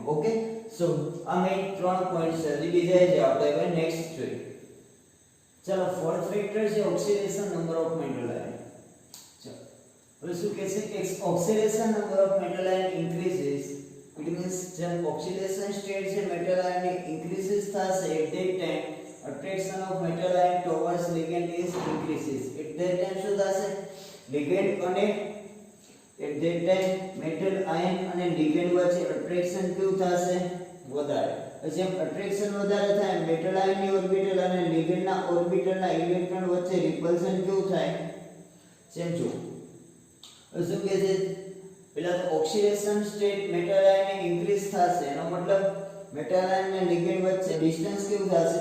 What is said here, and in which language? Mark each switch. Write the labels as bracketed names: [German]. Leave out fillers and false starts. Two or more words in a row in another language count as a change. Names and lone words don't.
[Gujarati] ઓકે, સો આ [English] main 3 points [Gujarati] છે. બીજા જે આપણે હવે નેક્સ્ટ જોઈએ. [English] ચાલો fourth factor છે oxidation number of metal ion. [Gujarati] ચાલો હવે શું કહે છે કે [English] oxidation number of metal ion increases. it means જેમ oxidation state છે metal ion ની ઇન્ક્રીઝિસ થશે at that time attraction of metal ion towards ligand is increases. At that time [Gujarati] શું થશે? [English] ligand અને at that time metal ion અને ligand વચ્ચે attraction [Gujarati] કેવું થશે? વધારે. જેમ attraction વધારે થાય [English] metal ion [Gujarati] ની ઓર્બિટલ અને ligand ના ઓર્બિટલ ના ઇલેક્ટ્રોન વચ્ચે રિપલ્શન કેવું થાય? સેમ જો શું કહે છે? પેલા તો [English] oxidation state metal ion [Gujarati] ની ઇન્ક્રીઝ થશે એનો મતલબ [English] metal ion [Gujarati] અને લિગેન્ડ વચ્ચે ડિસ્ટન્સ કેવું થશે?